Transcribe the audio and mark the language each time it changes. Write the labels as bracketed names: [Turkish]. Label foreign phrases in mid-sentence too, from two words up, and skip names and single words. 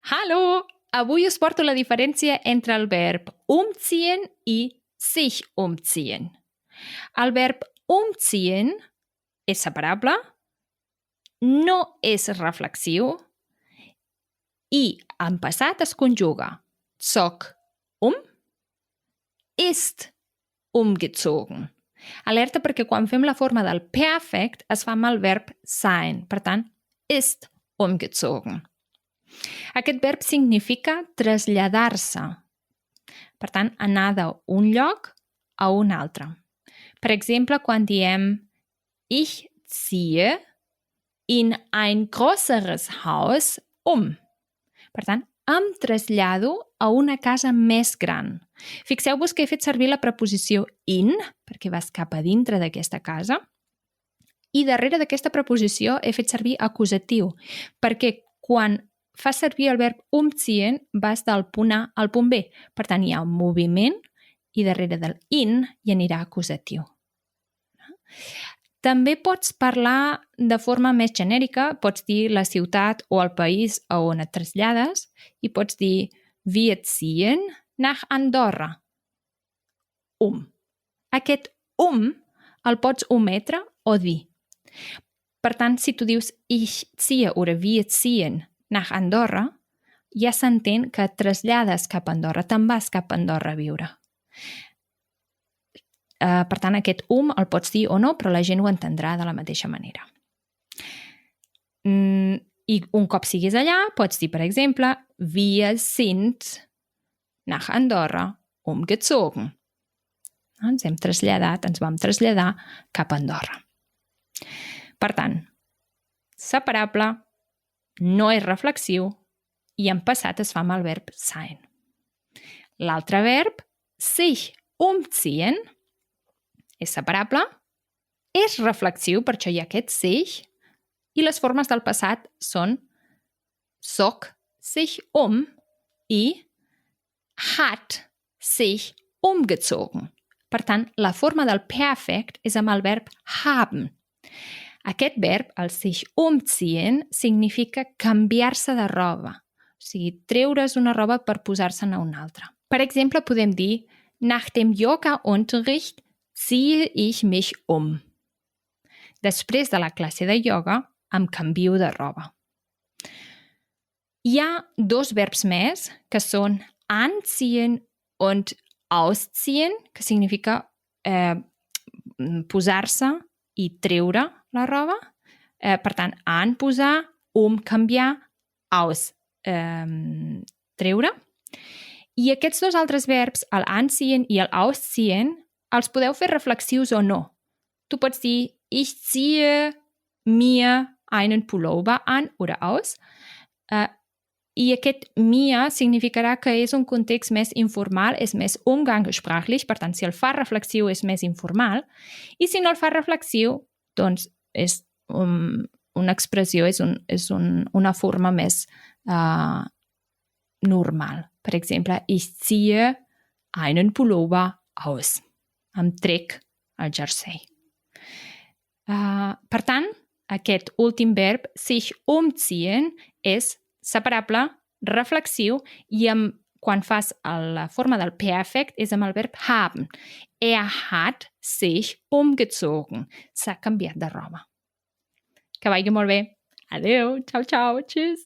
[Catalan] Hallo! Avui us porto la diferència entre el verb umziehen i sich umziehen. El verb umziehen és separable, no és reflexiu i en passat es conjuga [German] zog ist umgezogen. [Catalan] Alerta perquè quan fem la forma del perfect es fa amb el verb sein, per tant, [German] ist umgezogen. [Catalan] Aquest verb significa traslladar-se. Per tant, anar d'un lloc a un altre. Per exemple, quan diem [German] ich ziehe in ein größeres Haus um. [Catalan] Per tant, em trasllado a una casa més gran. Fixeu-vos que he fet servir la preposició in, perquè vas cap a dintre d'aquesta casa, i darrere d'aquesta preposició he fet servir acusatiu, perquè quan fas servir el verb umziehen vas del punt A al punt B. Per tant, hi ha un moviment i darrere del in hi anirà acusatiu. També pots parlar de forma més genèrica, pots dir la ciutat o el país a on et trasllades i pots dir [German] wir ziehen nach Andorra. [Catalan] Aquest el pots ometre o dir. Per tant, si tu dius [German] ich ziehe oder wir ziehen nach Andorra, [Catalan] ja s'entén que et trasllades cap a Andorra, te'n vas cap a Andorra a viure. Per tant, aquest el pots dir o no, però la gent ho entendrà de la mateixa manera. I un cop siguis allà, pots dir, per exemple, [German] wir sind nach Andorra umgezogen. [Catalan] Ens vam traslladar cap a Andorra. Per tant, separable, no és reflexiu i en passat es fa amb el verb sein. L'altre verb, [German] sich umziehen, [Catalan] és separable, és reflexiu, per això hi ha aquest sich, i les formes del passat són [German] zog sich [Catalan] i [German] hat sich umgezogen. [Catalan] Per tant, la forma del perfect és amb el verb haben. Aquest verb, el [German] sich umziehen, [Catalan] significa canviar-se de roba. O sigui, treure's una roba per posar-se'n a una altra. Per exemple, podem dir [German] nach dem Yoga-Unterricht ziehe ich mich [Catalan] Després de la classe de ioga, em canvio de roba. Hi ha dos verbs més, que són [German] anziehen und ausziehen, [Catalan] que significa posar-se i treure la roba. Per tant, an, posar, canviar, aus, treure. I aquests dos altres verbs, el anziehen i el ausziehen, els podeu fer reflexius o no. Tu pots dir, [German] ich ziehe mir einen Pullover an oder aus. [Catalan] I aquest mir significarà que és un context més informal, és més umgangssprachlich, per tant, si el fa reflexiu és més informal, i si no el fa reflexiu, doncs és una expressió, és una forma més normal. Per exemple, [German] ich ziehe einen Pullover aus. [Catalan] Em trec el jersei. Per tant, aquest últim verb, [German] sich umziehen, [Catalan] és separable, reflexiu, i quan fas la forma del perfect és amb el verb haben. [German] Er hat sich umgezogen. [Catalan] S'ha canviat de roba. Que vagi molt bé. Adeu, [Italian] ciao, ciao, [Catalan] tschüss.